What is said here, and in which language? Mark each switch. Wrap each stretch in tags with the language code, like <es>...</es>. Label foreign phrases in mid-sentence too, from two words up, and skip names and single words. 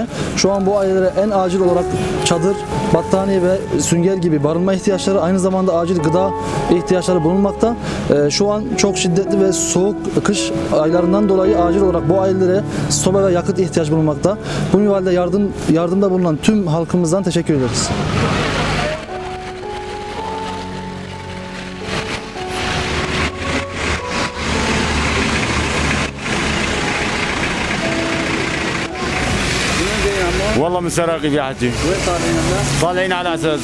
<tr>Şu an bu ailelere en acil olarak çadır, battaniye ve sünger gibi barınma ihtiyaçları, aynı zamanda acil gıda ihtiyaçları bulunmakta. Şu an çok şiddetli ve soğuk kış aylarından dolayı acil olarak bu ailelere soba ve yakıt ihtiyaç bulunmakta. Bu minvalde yardımda bulunan tüm halkımızdan teşekkür ederiz.</tr> <ar>والله من سراقي يا حجي. وين طالعين هلا؟ طالعين على اساس.</ar>